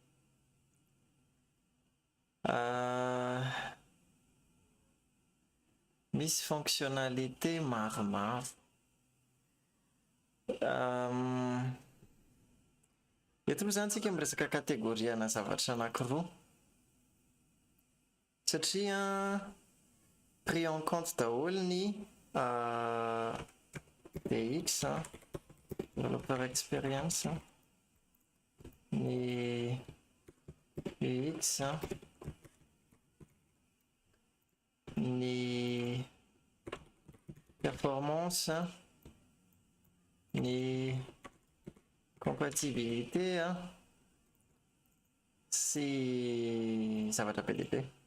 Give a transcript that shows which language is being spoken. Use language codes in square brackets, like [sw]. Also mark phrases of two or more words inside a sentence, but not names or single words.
[mg] Misy fonctionnalité maromaro. Eto moa zany tsika miresaka kategoriana zavatra anankiroa satria [fr] pris en compte [mg] daholo ny [en] DX developer experience, [mg] ny UX, ny performance, ny compatibilité sy zavatra PDP.